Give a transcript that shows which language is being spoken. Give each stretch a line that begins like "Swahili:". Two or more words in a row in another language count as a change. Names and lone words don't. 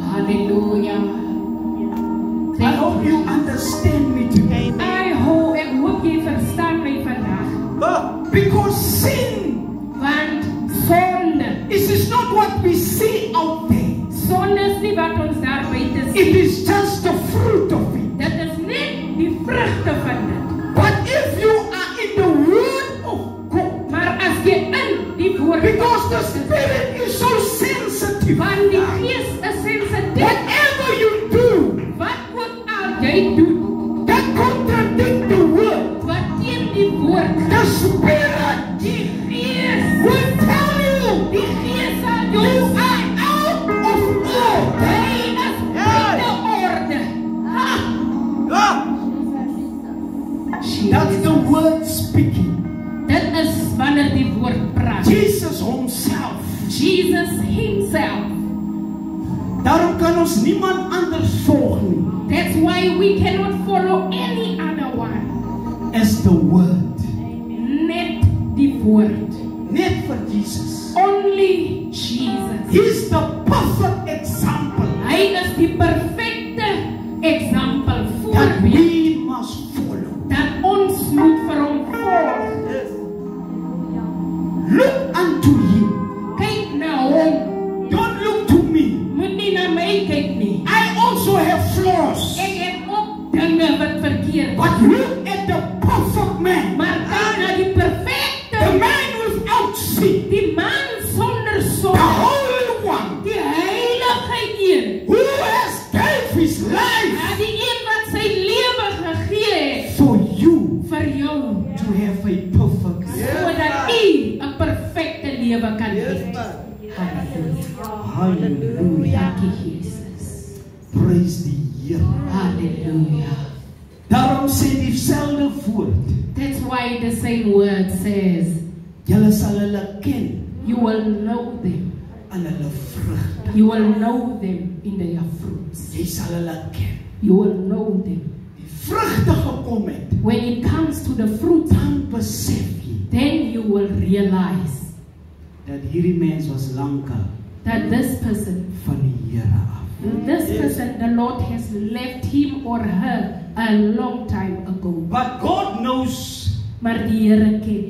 English: Hallelujah. I hope you understand me today.
Afrikaans: Ek hoop jy verstaan my vandag.
English: Because sin
Afrikaans: Want sonde
English: is not what we see out there.
Afrikaans: Sonde is nie wat ons daar buite
English: It
Afrikaans: sien.
English: is just the fruit of it.
Afrikaans: Dit is net die vrugte van dit.
English: But if you are in the Word of God,
Afrikaans: Maar as jy in die woord
English: because the Spirit is so sensitive,
Afrikaans: van die gees is sensitief.
English: whatever you do,
Afrikaans: Wat ook al jy doen,
English: that contradict the Word.
Afrikaans: wat teen die woord
English: The
Afrikaans: gaan,
English: Spirit
Afrikaans: die gees,
English: will tell you
Afrikaans: die gees sal
English: you
Afrikaans: jou
English: are out of order.
Afrikaans: hy is buite orde.
English: That's the Word speaking.
Afrikaans: Dit is wanneer die woord praat.
English: Jesus himself. Jesus himself.
Afrikaans: Daarom kan ons niemand anders volg nie
English: That's why we cannot follow any other one. as the Word.
Afrikaans: Net die woord. Net vir Jesus.
English: Only Jesus. He's the perfect example
Afrikaans: Hy is die perfecte example
English: that
Afrikaans: voorbeeld
English: we must follow.
Afrikaans: dat ons moet vir hom volg.
English: Look unto him.
Afrikaans: Kyk na hom.
English: Don't look to me.
Afrikaans: Moet nie na my kyk nie.
English: I also have flaws.
Afrikaans: Ek het ook dinge wat verkeerd
English: But
Afrikaans: is.
English: look at the perfect man.
Afrikaans: Maar kyk na die perfecte,
English: The man without sin.
Afrikaans: die man sonder
English: The
Afrikaans: sonde,
English: Holy One.
Afrikaans: die heilige een,
English: Who has gave his life
Afrikaans: ja, die een wat sy lewe gegee het
English: for you
Afrikaans: vir jou,
English: to have a perfect life.
Afrikaans: sodat u 'n perfekte lewe kan hê.
English: Hallelujah.
Afrikaans: Dankie Jesus.
English: Praise the Here. Hallelujah.
Afrikaans: Daarom sê dieselfde woord.
English: That's why the same word says,
Afrikaans: Julle sal hulle ken
English: you will know them.
Afrikaans: aan hulle vrugte.
English: You will know them in their fruits.
Afrikaans: Jy sal hulle ken.
English: You will know them.
Afrikaans: Die vrugte gekom het,
English: When it comes to the fruit,
Afrikaans: dan besef jy
English: then you will realize
Afrikaans: dat hierdie mens was lankal
English: that this person,
Afrikaans: van die Here af.
English: the Lord has left him or her a long time ago. But God knows
Afrikaans: Maar die Here ken.